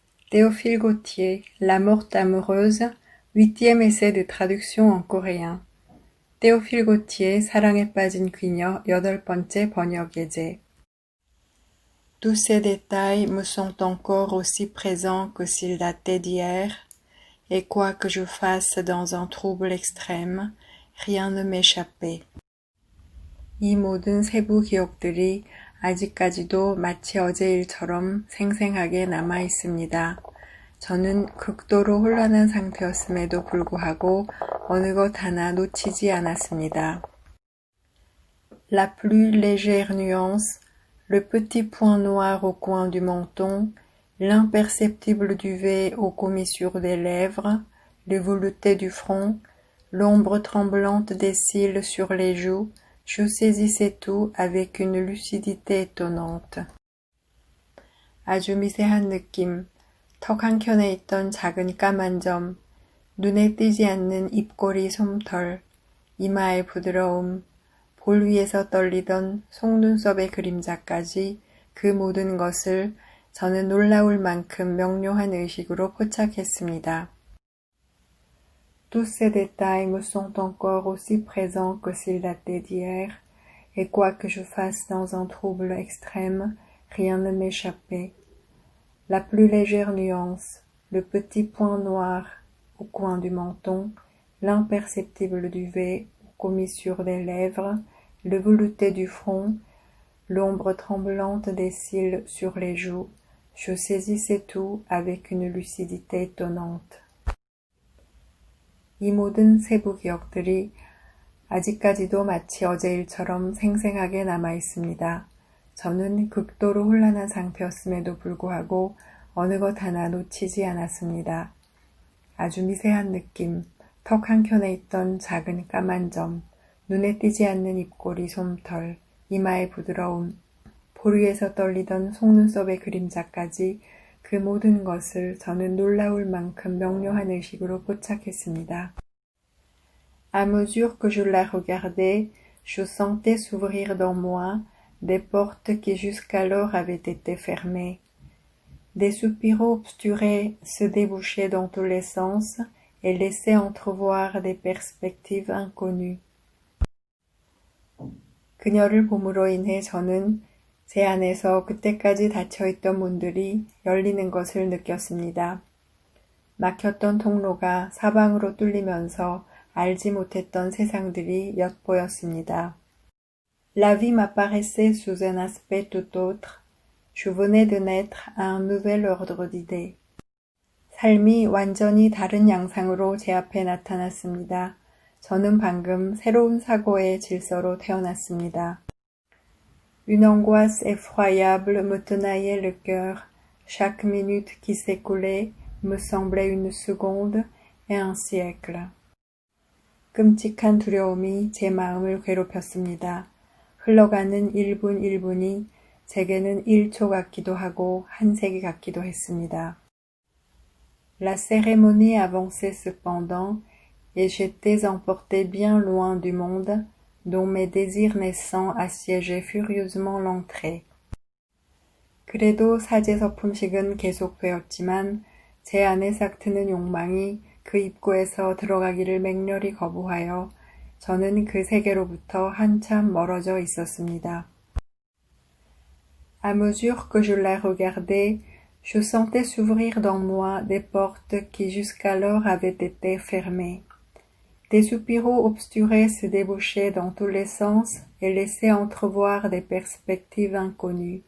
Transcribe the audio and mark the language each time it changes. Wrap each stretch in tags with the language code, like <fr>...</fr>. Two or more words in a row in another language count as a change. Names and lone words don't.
<fr>Théophile Gautier, La morte amoureuse, 8e essai de traduction en coréen.</fr> <ko>Théophile Gautier, 사랑에 빠진 귀녀, 8번째 번역 예제.</ko> <fr>Tous ces détails me sont encore aussi présents que s'ils dataient d'hier, et quoi que je fasse dans un trouble extrême, rien ne m'échappait.</fr> <ko>이 모든 세부 기억들이 아직까지도 마치 어제 일처럼 생생하게 남아 있습니다. 저는 극도로 혼란한 상태였음에도 불구하고 어느 것 하나 놓치지 않았습니다.</ko> <fr>La plus légère nuance, le petit point noir au coin du menton, l'imperceptible duvet aux commissures des lèvres, le velouté du front, l'ombre tremblante des cils sur les joues, je saisissais tout avec une lucidité étonnante.</fr> <ko>아주 미세한 느낌, 턱 한켠에 있던 작은 까만 점, 눈에 띄지 않는 입꼬리 솜털, 이마의 부드러움, 볼 위에서 떨리던 속눈썹의 그림자까지 그 모든 것을 저는 놀라울 만큼 명료한 의식으로 포착했습니다.</ko> <fr>Tous ces détails me sont encore aussi présents que s'ils dataient d'hier, et quoi que je fasse dans un trouble extrême, rien ne m'échappait. La plus légère nuance, le petit point noir au coin du menton, l'imperceptible duvet aux commissures des lèvres, le velouté du front, l'ombre tremblante des cils sur les joues, je saisissais tout avec une lucidité étonnante.</fr> <ko>이 모든 세부 기억들이 아직까지도 마치 어제 일처럼 생생하게 남아 있습니다. 저는 극도로 혼란한 상태였음에도 불구하고 어느 것 하나 놓치지 않았습니다. 아주 미세한 느낌, 턱 한켠에 있던 작은 까만 점, 눈에 띄지 않는 입꼬리 솜털, 이마의 부드러움, 볼 위에서 떨리던 속눈썹의 그림자까지 그 모든 것을 저는 놀라울 만큼 명료한 의식으로 포착했습니다.</ko> <fr>À mesure que je la regardais, je sentais s'ouvrir dans moi des portes qui jusqu'alors avaient été fermées. Des soupiraux obsturés se débouchaient dans tous les sens et laissaient entrevoir des perspectives inconnues.</fr> <ko>그녀를 봄으로 인해 저는 제 안에서 그때까지 닫혀있던 문들이 열리는 것을 느꼈습니다. 막혔던 통로가 사방으로 뚫리면서 알지 못했던 세상들이 엿보였습니다.</ko> <fr>La vie m'apparaissait sous un aspect tout autre. Je venais de naître à un nouvel ordre d'idées.</fr> <ko>삶이 완전히 다른 양상으로 제 앞에 나타났습니다. 저는 방금 새로운 사고의 질서로 태어났습니다.</ko> <fr>Une angoisse effroyable me tenaillait le cœur. Chaque minute qui s'écoulait me semblait une seconde et un siècle.</fr> <ko>끔찍한 두려움이 제 마음을 괴롭혔습니다. 흘러가는 1분 1분이 제게는 1초 같기도 하고 한 세기 같기도 했습니다.</ko> <fr>La cérémonie avançait cependant, et j'étais emporté bien loin du monde, dont mes désirs naissants assiégeaient furieusement l'entrée.</fr> <ko>그래도 사제 서품식은 계속되었지만 제 안에 싹트는 욕망이 그 입구에서 들어가기를 맹렬히 거부하여 저는 그 세계로부터 한참 멀어져 있었습니다.</ko> <fr>À mesure que je la regardais, je sentais s'ouvrir dans moi des portes qui jusqu'alors avaient été fermées. Des soupiraux obsturés se débouchaient dans tous les sens et laissaient entrevoir des perspectives inconnues.</fr>